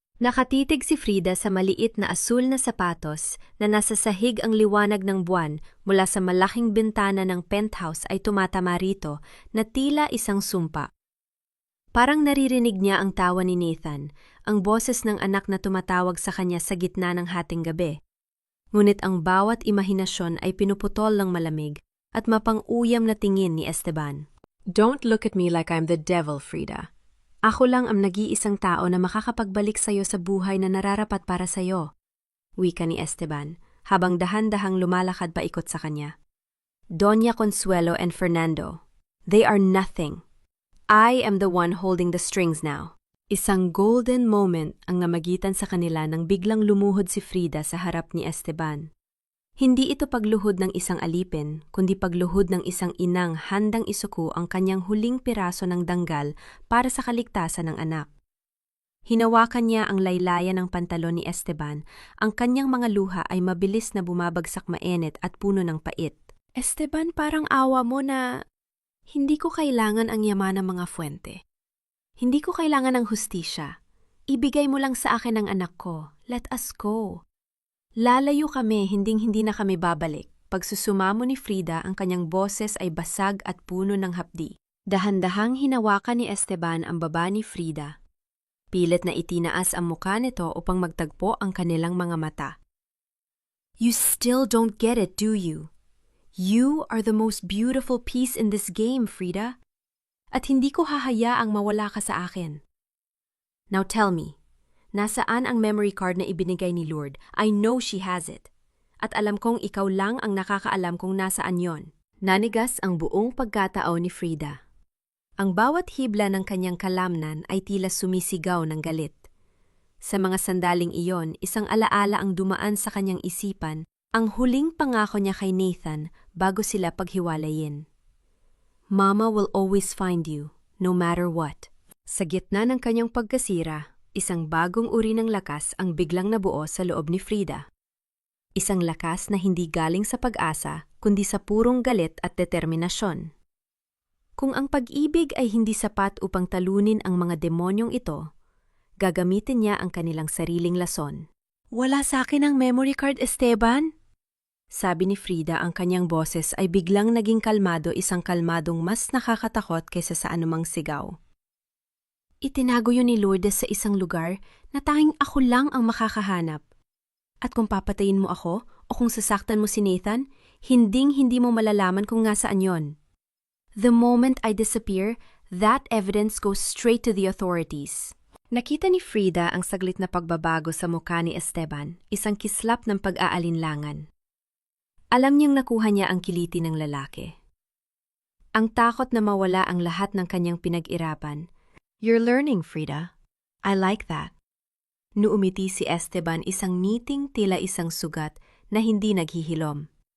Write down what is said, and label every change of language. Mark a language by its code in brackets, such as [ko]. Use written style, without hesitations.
[tl] Nakatitig si Frida sa maliit na asul na sapatos na nasa sahig ang liwanag ng buwan mula sa malaking bintana ng penthouse ay tumatama rito na tila isang sumpa. Parang naririnig niya ang tawa ni Nathan, ang boses ng anak na tumatawag sa kanya sa gitna ng hating gabi. Ngunit ang bawat imahinasyon ay pinuputol ng malamig at mapang-uyam na tingin ni Esteban. [en] Don't look at me like I'm the devil, Frida. [tl] Ako lang ang nag-iisang tao na makakapagbalik sa'yo sa buhay na nararapat para sa'yo, wika ni Esteban, habang dahan-dahang lumalakad paikot sa kanya. [en] Doña Consuelo and Fernando, they are nothing. I am the one holding the strings now. [tl] Isang golden moment ang namagitan sa kanila nang biglang lumuhod si Frida sa harap ni Esteban. Hindi ito pagluhod ng isang alipin, kundi pagluhod ng isang inang handang isuko ang kanyang huling piraso ng danggal para sa kaligtasan ng anak. Hinawakan niya ang laylayan ng pantalon ni Esteban, ang kanyang mga luha ay mabilis na bumabagsak mainit at puno ng pait. Esteban, parang awa mo na hindi ko kailangan ang yaman ng mga fuente. Hindi ko kailangan ng hustisya. Ibigay mo lang sa akin ang anak ko. [en] Let us go. [tl] Lalayo kami, hinding-hindi na kami babalik. Pagsusumamo ni Frida, ang kanyang boses ay basag at puno ng hapdi. Dahan-dahang hinawakan ni Esteban ang baba ni Frida. Pilit na itinaas ang mukha nito upang magtagpo ang kanilang mga mata. [en] You still don't get it, do you? You are the most beautiful piece in this game, Frida. [tl] At hindi ko hahayaang mawala ka sa akin. [en] Now tell me, [tl] nasaan ang memory card na ibinigay ni Lord? [en] I know she has it. [tl] At alam kong ikaw lang ang nakakaalam kung nasaan yon. Nanigas ang buong pagkatao ni Frida. Ang bawat hibla ng kanyang kalamnan ay tila sumisigaw ng galit. Sa mga sandaling iyon, isang alaala ang dumaan sa kanyang isipan, ang huling pangako niya kay Nathan bago sila paghiwalayin. [en] Mama will always find you, no matter what. [tl] Sa gitna ng kanyang pagkasira, isang bagong uri ng lakas ang biglang nabuo sa loob ni Frida. Isang lakas na hindi galing sa pag-asa, kundi sa purong galit at determinasyon. Kung ang pag-ibig ay hindi sapat upang talunin ang mga demonyong ito, gagamitin niya ang kanilang sariling lason. Wala sa akin ang memory card, Esteban? Sabi ni Frida, ang kanyang boses ay biglang naging kalmado, isang kalmadong mas nakakatakot kaysa sa anumang sigaw. Itinago yun ni Lourdes sa isang lugar na tanging ako lang ang makakahanap. At kung papatayin mo ako o kung sasaktan mo si Nathan, hinding-hindi mo malalaman kung nasaan yon. [en] The moment I disappear, that evidence goes straight to the authorities. [tl] Nakita ni Frida ang saglit na pagbabago sa mukha ni Esteban, isang kislap ng pag-aalinlangan. Alam niyang nakuha niya ang kiliti ng lalaki. Ang takot na mawala ang lahat ng kanyang pinag-irapan. [en] You're learning, Frida. I like that. [tl] Nuumiti si Esteban, isang ngiting tila isang sugat na hindi naghihilom.